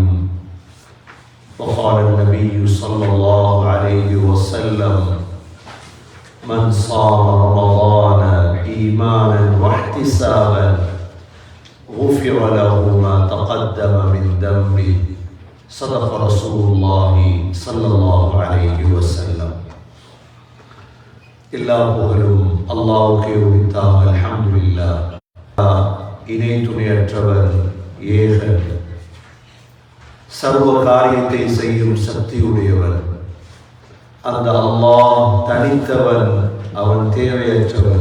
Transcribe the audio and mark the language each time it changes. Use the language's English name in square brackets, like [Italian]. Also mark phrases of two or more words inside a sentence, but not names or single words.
[Arabic] وقال النبي صلى الله عليه وسلم: من صام رمضان إيمانا واحتسابا غفر له ما تقدم من ذنبه. صدق رسول الله صلى الله عليه وسلم. [Tamil] எல்லா புகழும் அல்லாஹ்வுக்கே உரித்தாம். அல்ஹம்துலில்லாஹ். இணை துணையற்றவர், ஏகன், சர்வ காரியத்தை செய்யும் சக்தியுடையவர். அந்த அல்லாஹ் தனித்தவன், அவன் தேவையற்றவன்.